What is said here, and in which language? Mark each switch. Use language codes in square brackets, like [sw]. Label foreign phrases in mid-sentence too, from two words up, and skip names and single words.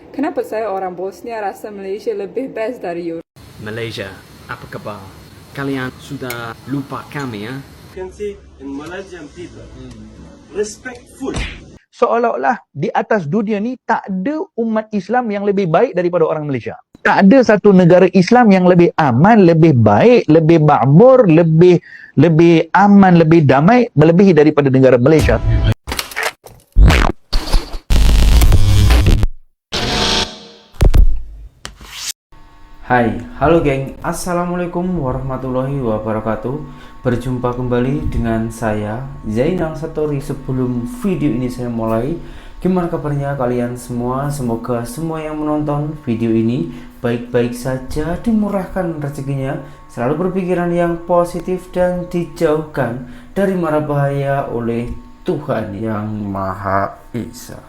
[ms] Kenapa saya orang Bosnia rasa Malaysia lebih best dari Europe? [id] Malaysia, apa kabar? Kalian sudah lupa kami ya? [en] Can say in Malaysian people, respectful. [ms] Seolah-olah di atas dunia ni tak ada umat Islam yang lebih baik daripada orang Malaysia. Tak ada satu negara Islam yang lebih aman, lebih baik, lebih makmur, lebih aman, lebih damai melebihi daripada negara Malaysia. Hai, halo geng, [ar] السلام عليكم ورحمة الله وبركاته. [ms] Berjumpa kembali dengan saya Zainal Satori. [id] Sebelum video ini saya mulai, gimana kabarnya kalian semua? Semoga semua yang menonton video ini baik-baik saja, dimurahkan rezekinya, selalu berpikiran yang positif dan dijauhkan dari mara bahaya oleh Tuhan yang Maha Esa.